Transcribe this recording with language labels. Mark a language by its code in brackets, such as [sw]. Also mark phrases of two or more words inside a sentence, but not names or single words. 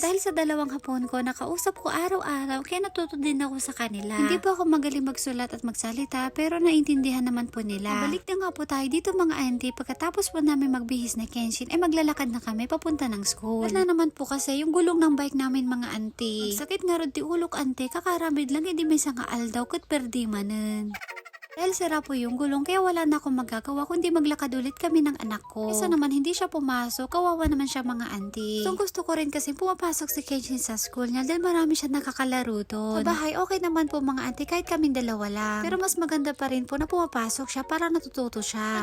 [tl] Dahil sa 2 hapon ko, nakausap ko araw-araw, kaya natuto din ako sa kanila. Hindi po ako magaling magsulat at magsalita, pero naintindihan naman po nila. Balik na nga po tayo dito mga auntie, pagkatapos po namin magbihis na Kenshin, maglalakad na kami papunta ng school. At na naman po kasi yung gulong ng bike namin mga auntie. [ilo] Sakit nga ron ti ulok auntie, kakaramid lang, hindi may sanga aldaw, kat perdi manen. [tl] Dahil sira po yung gulong kaya wala na akong magagawa kundi maglakad ulit kami ng anak ko. Isa naman hindi siya pumasok, kawawa naman siya mga auntie. So gusto ko rin kasi pumapasok si Kenshin sa school niya dahil marami siya nakakalaro doon. Sa bahay okay naman po mga auntie kahit kaming 2 lang. Pero mas maganda pa rin po na pumapasok siya para natututo siya.